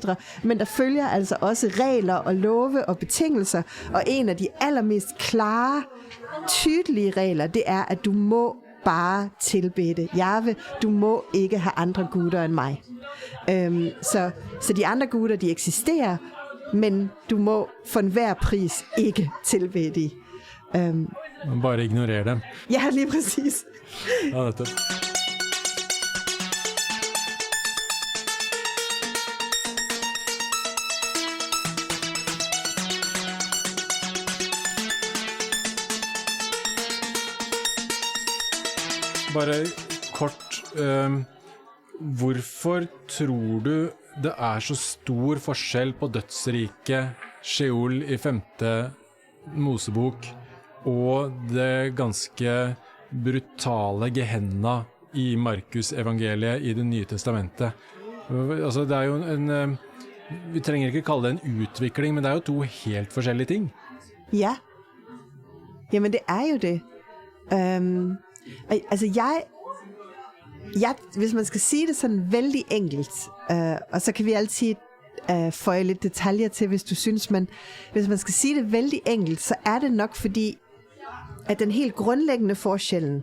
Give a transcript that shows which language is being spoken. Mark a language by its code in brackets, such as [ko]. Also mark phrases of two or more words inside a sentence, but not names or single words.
[da] Men der følger altså også regler og love og betingelser, og en af de allermest klare, tydelige regler, det er, at du må bare tilbede Jahve. Du må ikke have andre guder end mig. Så de andre guder, de eksisterer, men du må for enhver pris ikke tilbede de. Bare ignorere dem. Ja, lige præcis. Ja, [no] nettopp. Bare kort, hvorfor tror du det er så stor forskjell på dødsriket, Sheol i 5. Mosebok, og det ganske brutale Gehenna i Markus evangeliet i det nye testamentet? Altså, det er jo vi trenger ikke kalle det en utvikling, men det er jo to helt forskjellige ting. Ja. [da] Jamen, det er jo det. Altså, jeg, hvis man skal sige det sådan vældig enkelt, og så kan vi altid føje lidt detaljer til, hvis du synes, men hvis man skal sige det vældig enkelt, så er det nok fordi, at den helt grundlæggende forskellen